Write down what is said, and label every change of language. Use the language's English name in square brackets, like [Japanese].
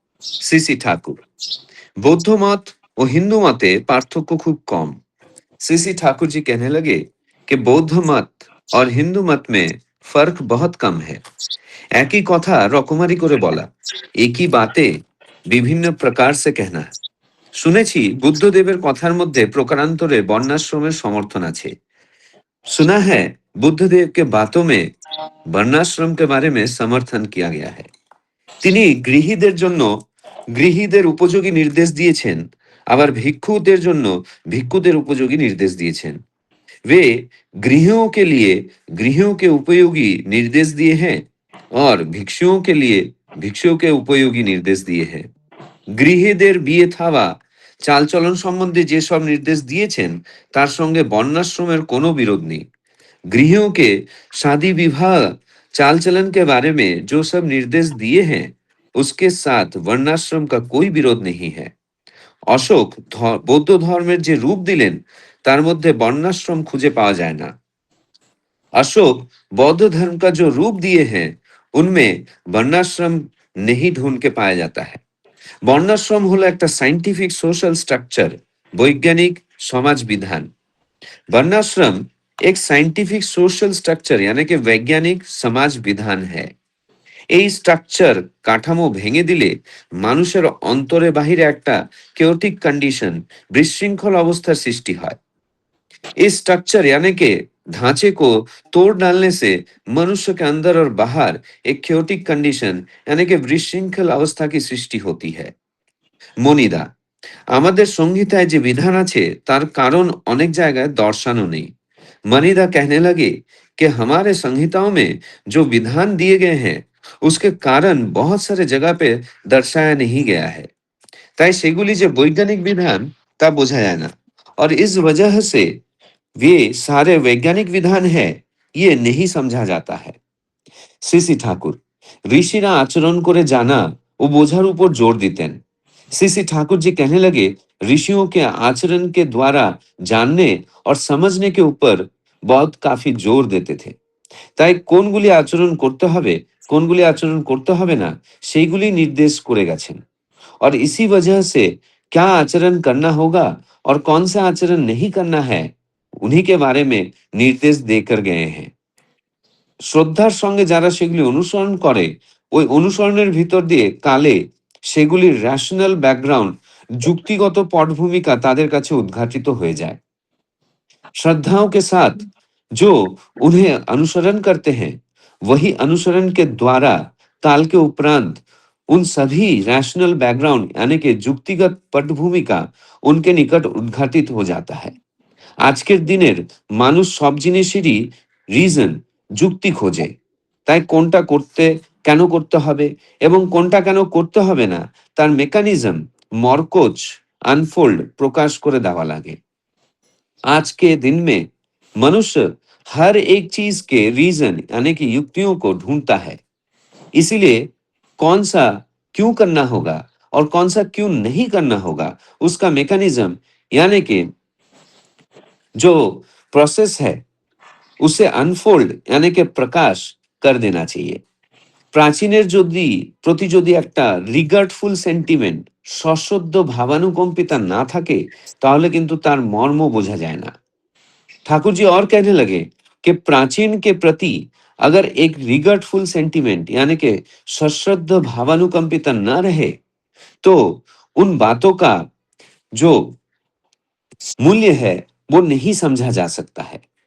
[Bangla] CC Thakur, बौद्ध मत और हिंदू मते पार्थक्य खूब कम। [Hindi] सीसी ठाकुर जी कहने लगे कि बौद्ध मत और हिंदू मत में फर्क बहुत कम है। [Bangla] एक ही कथा रकमारी करे बोला, [Hindi] एक ही बातें विभिन्न प्रकार से कहना। [Bangla] শুনেছি বুদ্ধদেবের কথার মধ্যে প্রকারান্তরে বর্ণাশ্রমের সমর্থন আছে। [Hindi] सुना है बुद्धदेव के बातों में वर्णाश्रम के बारे में समर्थन किया गया है। [Bangla] তিনি গৃহীদের জন্য গৃহীদের উপযোগী নির্দেশ দিয়েছেন, আবার ভিক্ষুদের জন্য ভিক্ষুদের উপযোগী নির্দেশ দিয়েছেন। [Hindi] वे गृहियों के लिए गृहियों के उपयोगी निर्देश दिए हैं और भिक्षुओं के लिए भिक्षुओं के उपयोगी निर्देश दिए हैं। [Bangla] গৃহীদের বিয়ে থাওয়া চালচলন সম্বন্ধে যেসব নির্দেশ দিয়েছেন তার সঙ্গে বর্ণাশ্রমের কোনো বিরোধ নেই। [Hindi] गृहियों के शादी विवाह चाल चलन के बारे में जो सब निर्देश दिए हैं उसके साथ वर्णाश्रम का कोई विरोध नहीं है। [Bangla] অশোক বৌদ্ধ ধর্মের যে রূপ দিলেন তার মধ্যে বর্ণাশ্রম খুঁজে পাওয়া যায় না। [Hindi] अशोक बौद्ध धर्म का जो रूप दिए हैं उनमें वर्णाश्रम नहीं ढूंढ के पाया जाता है। [Bangla] বর্ণাশ্রম হলো একটা সাইন্টিফিক সোশ্যাল স্ট্রাকচার, বৈজ্ঞানিক সমাজ বিধান। [Hindi] वर्णाश्रम एक साइंटिफिक सोशल स्ट्रक्चर यानी कि वैज्ञानिक समाज विधान है। [Bangla] এই স্ট্রাকচার কাঠামো ভেঙে দিলে মানুষের অন্তরে বাহিরে একটা কেওটিক কন্ডিশন, বিশৃঙ্খল অবস্থার সৃষ্টি হয়। [Hindi] इस स्ट्रक्चर यानी के ढांचे को तोड़ डालने से मनुष्य के अंदर और बाहर एक क्योटिक कंडीशन यानी कि विशृंखल अवस्था की सृष्टि होती है। [Bangla] মনিদা, আমাদের সংহিতায় যে বিধান আছে তার কারণ অনেক জায়গায় দর্শানো নেই। [Hindi] मनीदा कहने लगे कि हमारे संहिताओं में जो विधान दिए गए हैं उसके कारण बहुत सारे जगह पे दर्शाया नहीं गया है। [Bangla] তাই সেগুলি যে বৈজ্ঞানিক বিধান তা বোঝা যায় না, [Hindi] और इस वजह से वे सारे वैज्ञानिक विधान है ये नहीं समझा जाता है। [Bangla] सीसी ठाकुर, ঋষিরা আচরণ করে জানা ও বোঝার উপর জোর দিতেন। [Hindi] सीसी ठाकुर जी कहने लगे ऋषियों के आचरण के द्वारा जानने और समझने के ऊपर बहुत काफी जोर देते थे। [Bangla] তাই কোনগুলি আচরণ করতে হবে কোনগুলি আচরণ করতে হবে না সেইগুলি নির্দেশ করে গেছেন। [Hindi] और इसी वजह से क्या आचरण करना होगा और कौन सा आचरण नहीं करना है उन्हीं के बारे में निर्देश देकर गए हैं। [Bangla] শ্রদ্ধার সঙ্গে যারা সেগুলি অনুসরণ করে ওই অনুসরণের ভিতর দিয়ে কালে সেগুলির রেশনাল ব্যাকগ্রাউন্ড, যুক্তিগত পটভূমিকা তাদের কাছে উদ্ঘাটিত হয়ে যায়। [Hindi] श्रद्धाओं के साथ जो उन्हें अनुसरण करते हैं वही अनुसरण के द्वारा काल के उपरांत उन सभी रैशनल बैकग्राउंड यानी कि जुक्तिगत पटभूमिका उनके निकट उद्घाटित हो जाता है। [Bangla] আজকের দিনের মানুষ সব জিনিসেরই রিজন, যুক্তি খোঁজে। তাই কোনটা করতে কেন করতে হবে এবং কোনটা কেন করতে হবে না তার মেকানিজম, মরকজ [Hindi] अनफोल्ड प्रकाश [Bangla] করে দেওয়া লাগে। [Hindi] आज के दिन में मनुष्य हर एक चीज के रीजन यानी कि युक्तियों को ढूंढता है। इसीलिए कौन सा क्यों करना होगा और कौन सा क्यों नहीं करना होगा उसका मैकेनिज्म यानी कि जो प्रोसेस है उसे अनफोल्ड यानी कि प्रकाश कर देना चाहिए। [Bangla] প্রাচীনের প্রতি যদি একটা রিগার্ডফুল সেন্টিমেন্ট, সশ্রদ্ধ ভাবানুকম্পিতা না থাকে তাহলে কিন্তু তার মর্ম বোঝা যায় না। [Hindi] ठाकुर जी और कहने लगे कि प्राचीन के प्रति अगर एक रिगर्टफुल सेंटिमेंट यानी कि सश्रद्ध भावानुकंपिता न रहे तो उन बातों का जो मूल्य है वो नहीं समझा जा सकता है।